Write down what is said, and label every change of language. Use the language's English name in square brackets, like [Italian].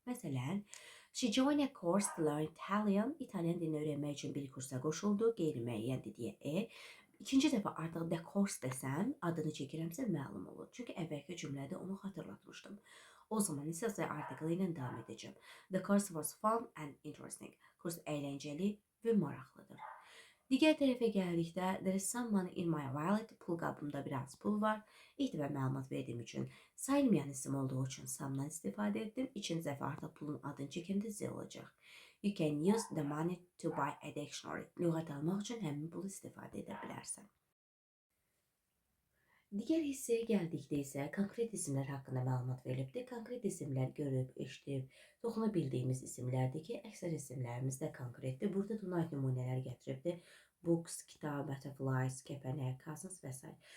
[English] Məsələn, she joined a course to learn Italian. [Azerbaijani] İtalyan dilini öyrənmək üçün bir kursa qoşuldu. Qeyri-müəyyən deyə İkinci dəfə artıq the course desəm, adını çəkirəmsə məlum olur. Çünki əvvəlki cümlədə onu xatırlatmışdım. O zaman isə the article ilə davam edəcəm. [English] The course was fun and interesting. [Azerbaijani] Kurs əyləncəli və maraqlıdır. Digər tərəfə gəldikdə [English] there is some money in my wallet. [Azerbaijani] Pul qabımda biraz pul var. İhtiva məlumat verdiyim üçün sayılmayan isim olduğu üçün some'dan istifadə etdim. İkinci dəfə artıq pulun adını çəkəndə z olacaq. [English] You can use the money to buy a dictionary. [Azerbaijani] Lüğət almaq üçün həmin pulu istifadə edə bilərsən. Digər hissəyə gəldikdə isə konkret isimlər haqqında məlumat verilibdir. Konkret isimlər görüb, eşidib, toxuna bildiyimiz isimlərdir ki, əksər isimlərimiz də konkretdir. Burada Dunayt nümunələr gətiribdir. Books, kitab, butterflies, kəpənək, cousins və s.